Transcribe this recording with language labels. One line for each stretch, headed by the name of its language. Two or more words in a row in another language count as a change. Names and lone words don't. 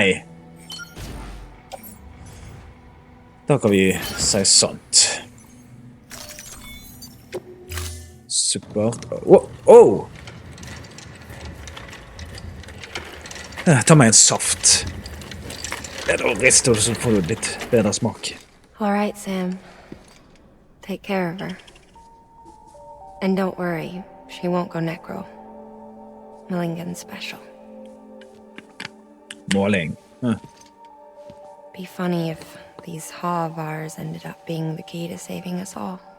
Norwegian: Da kan vi si sånt. Supert. Oh! Ta meg en saft. Det er da rister, så får du litt bedre smak.
English: All right, Sam. Take care of her. And don't worry, she won't go necro. Millingen's special.
Norwegian: Måling.
English: Be funny if these Ha of ours ended up being the key to saving us all.